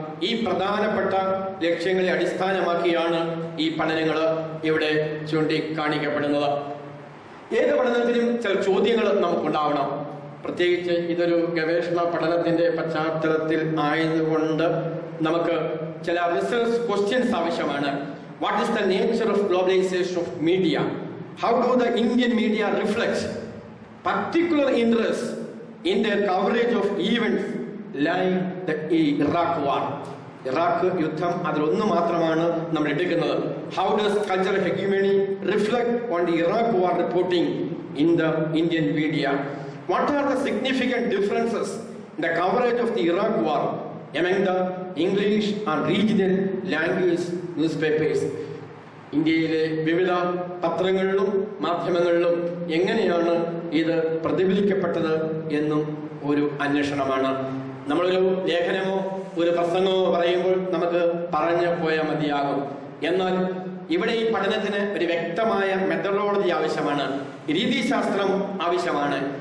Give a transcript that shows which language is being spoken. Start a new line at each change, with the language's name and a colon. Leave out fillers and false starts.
Malayalam: ഈ പ്രധാനപ്പെട്ട ലക്ഷ്യങ്ങളെ അടിസ്ഥാനമാക്കിയാണ് ഈ പഠനങ്ങൾ ഇവിടെ ചൂണ്ടിക്കാണിക്കപ്പെടുന്നത്. ഏത് പഠനത്തിനും ചില ചോദ്യങ്ങൾ നമുക്കുണ്ടാവണം. പ്രത്യേകിച്ച് ഇതൊരു ഗവേഷണ പഠനത്തിന്റെ പശ്ചാത്തലത്തിൽ ആയതുകൊണ്ട് നമുക്ക് ചില റിസർച്ച് ക്വസ്റ്റ്യൻസ് ആവശ്യമാണ്.
English: What is the nature of globalisation of media? How do the Indian media reflect particular interest in their coverage of events like the Iraq war?
Malayalam: Iraq യുദ്ധം അതിലൊന്ന് മാത്രമാണ് നമ്മൾ എടുക്കുന്നത്.
English: How does cultural hegemony reflect on the Iraq war reporting in the Indian media? What are the significant differences in the coverage of the Iraq war among the English and regional language newspapers?
Malayalam: ഇന്ത്യയിലെ വിവിധ പത്രങ്ങളിലും മാധ്യമങ്ങളിലും എങ്ങനെയാണ് ഇത് പ്രതിഫലിക്കപ്പെട്ടത് എന്നും ഒരു അന്വേഷണമാണ്. നമ്മളൊരു ലേഖനമോ ഒരു പ്രസംഗമോ പറയുമ്പോൾ നമുക്ക് പറഞ്ഞു പോയാൽ മതിയാകും. എന്നാൽ ഇവിടെ ഈ പഠനത്തിന് ഒരു വ്യക്തമായ മെത്തഡോളജി ആവശ്യമാണ്, രീതിശാസ്ത്രം ആവശ്യമാണ്.